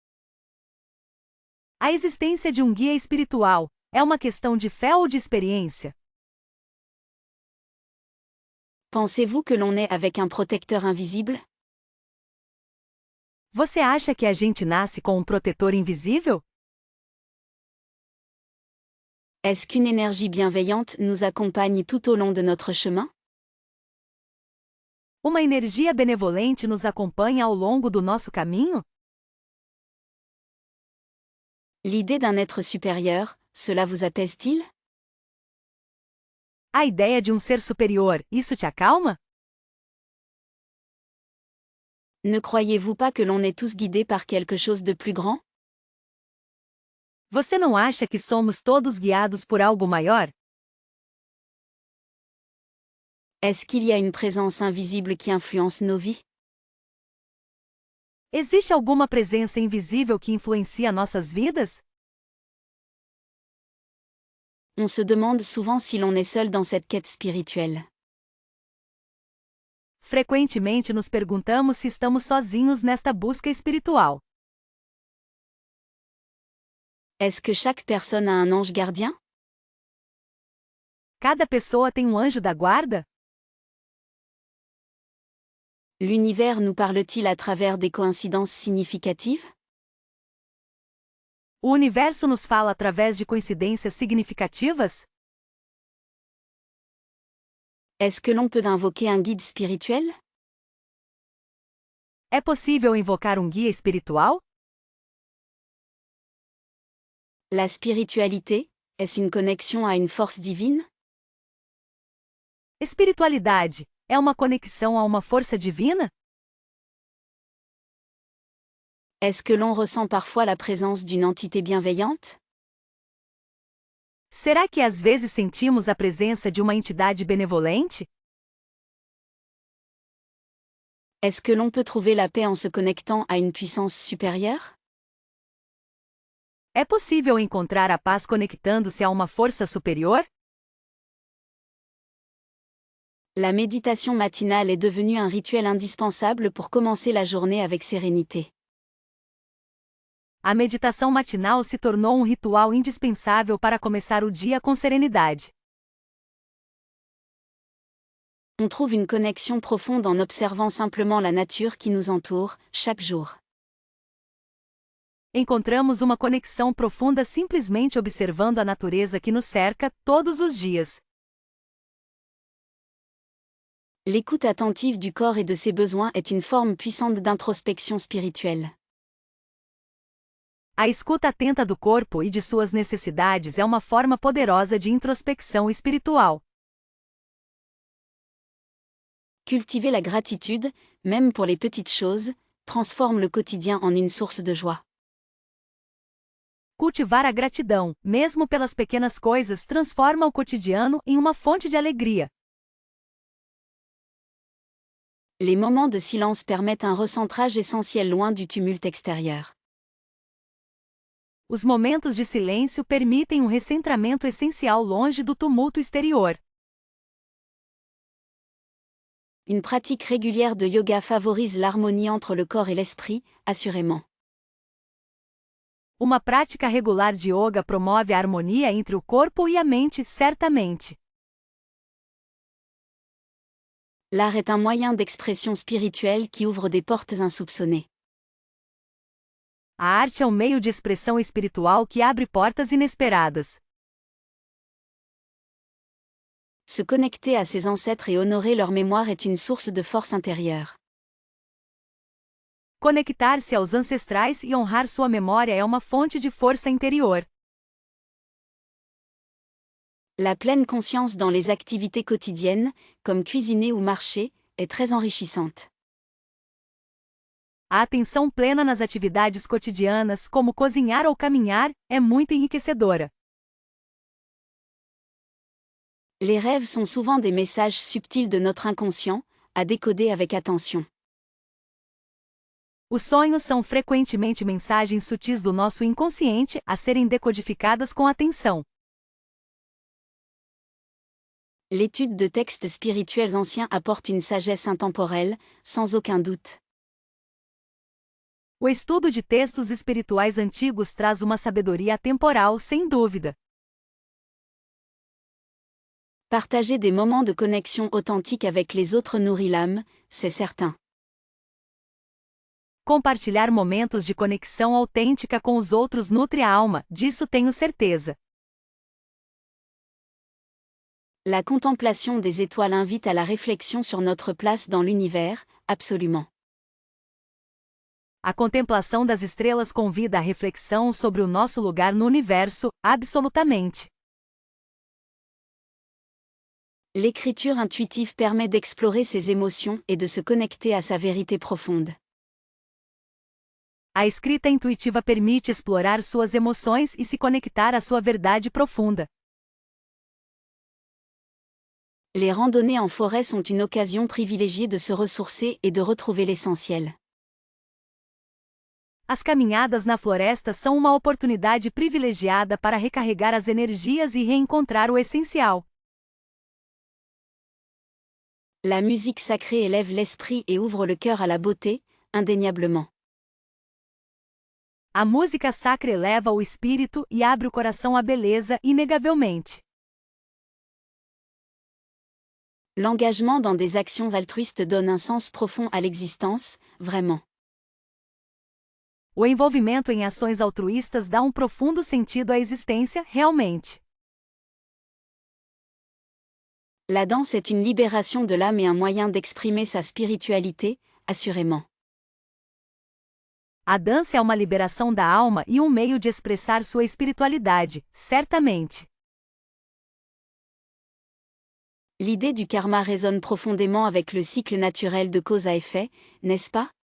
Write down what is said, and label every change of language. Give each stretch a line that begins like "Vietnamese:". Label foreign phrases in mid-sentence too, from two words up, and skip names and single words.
Portuguese: A existência de um guia espiritual é uma questão de fé ou de experiência?
French: Pensez-vous que l'on est avec un protecteur invisible?
Portuguese: Você acha que a gente nasce com um protetor invisível?
French: Est-ce qu'une énergie bienveillante nous accompagne tout au long de notre chemin?
Portuguese: Uma energia benevolente nos acompanha ao longo do nosso caminho?
French: L'idée d'un être supérieur, cela vous apaise-t-il?
Portuguese: A ideia de um ser superior, isso te acalma?
French: Ne croyez-vous pas que l'on est tous guidés par quelque chose de plus grand?
Portuguese: Você não acha que somos todos guiados por algo maior?
French: Est-ce qu'il y a une présence invisible qui influence nos vies?
Portuguese: Existe alguma presença invisível que influencia nossas vidas?
French: On se demande souvent si l'on est seul dans cette quête spirituelle.
Portuguese: Frequentemente nos perguntamos se estamos sozinhos nesta busca espiritual.
French: Est-ce que chaque personne a un ange gardien?
Portuguese: Cada pessoa tem um anjo da guarda?
French: L'univers nous parle-t-il à travers des coïncidences significatives?
Portuguese: O universo nos fala através de coincidências significativas?
French: Est-ce que l'on peut invoquer un guide spirituel?
Portuguese: É possível invocar um guia espiritual?
French: La spiritualité, est-ce une connexion à une force divine?
Portuguese: Espiritualidade é uma conexão a uma força divina?
French: Est-ce que l'on ressent parfois la présence d'une entité bienveillante?
Portuguese: Será que às vezes sentimos a presença de uma entidade benevolente?
French: Est-ce que l'on peut trouver la paix en se connectant à une puissance supérieure?
Portuguese: É possível encontrar a paz conectando-se a uma força superior?
French: La méditation matinale est devenue un rituel indispensable pour commencer la journée avec sérénité.
Portuguese: A meditação matinal se tornou um ritual indispensável para começar o dia com serenidade.
French: On trouve une connexion profonde en observant simplement la nature qui nous entoure, chaque jour.
Portuguese: Encontramos uma conexão profunda simplesmente observando a natureza que nos cerca, todos os dias.
French: L'écoute attentive du corps et de ses besoins est une forme puissante d'introspection spirituelle.
Portuguese: A escuta atenta do corpo e de suas necessidades é uma forma poderosa de introspecção espiritual.
French: Cultiver la gratitude, même pour les petites choses, transforme le quotidien en une source de joie.
Portuguese: Cultivar a gratidão, mesmo pelas pequenas coisas, transforma o cotidiano em uma fonte de alegria.
French: Les moments de silence permettent un recentrage essentiel loin du tumulte extérieur.
Portuguese: Os momentos de silêncio permitem um recentramento essencial longe do tumulto exterior.
French: Une pratique régulière de yoga favorise l'harmonie entre le corps et l'esprit, assurément.
Portuguese: Uma prática regular de yoga promove a harmonia entre o corpo e a mente, certamente.
French: L'art est un moyen d'expression spirituelle qui ouvre des portes insoupçonnées.
Portuguese: A arte é um meio de expressão espiritual que abre portas inesperadas.
French: Se connecter à ses ancêtres et honorer leur mémoire est une source de force intérieure.
Portuguese: Conectar-se aos ancestrais e honrar sua memória é uma fonte de força interior.
French: La pleine conscience dans les activités quotidiennes, comme cuisiner ou marcher, est très enrichissante.
Portuguese: A atenção plena nas atividades cotidianas, como cozinhar ou caminhar, é muito enriquecedora.
French: Les rêves sont souvent des messages subtils de notre inconscient, à décoder avec attention.
Portuguese: Os sonhos são frequentemente mensagens sutis do nosso inconsciente a serem decodificadas com atenção.
French: L'étude de textes spirituels anciens apporte une sagesse intemporelle, sans aucun doute.
Portuguese: O estudo de textos espirituais antigos traz uma sabedoria atemporal, sem dúvida.
French: Partager des moments de connexion authentique avec les autres nourrit l'âme, c'est certain.
Portuguese: Compartilhar momentos de conexão autêntica com os outros nutre a alma, disso tenho certeza.
French: La contemplation des étoiles invite à la réflexion sur notre place dans l'univers, absolument.
Portuguese: A contemplação das estrelas convida à reflexão sobre o nosso lugar no universo, absolutamente.
French: L'écriture intuitive permet d'explorer ses émotions et de se connecter à sa vérité profonde.
Portuguese: A escrita intuitiva permite explorar suas emoções e se conectar à sua verdade profunda.
French: Les randonnées en forêt sont une occasion privilégiée de se ressourcer et de retrouver l'essentiel.
Portuguese: As caminhadas na floresta são uma oportunidade privilegiada para recarregar as energias e reencontrar o essencial.
French: La musique sacrée élève l'esprit et ouvre le cœur à la beauté, indéniablement.
Portuguese: A música sacra eleva o espírito e abre o coração à beleza, inegavelmente.
French: L'engagement dans des actions altruistes donne un sens profond à l'existence, vraiment.
Portuguese: O envolvimento em ações altruístas dá um profundo sentido à existência, realmente.
French: La danse est une libération de l'âme et un moyen d'exprimer sa spiritualité, assurément.
Portuguese: A dança é uma liberação da alma e um meio de expressar sua espiritualidade, certamente.
French: L'idée du karma résonne profondément avec le cycle naturel de cause à effet, n'est-ce pas?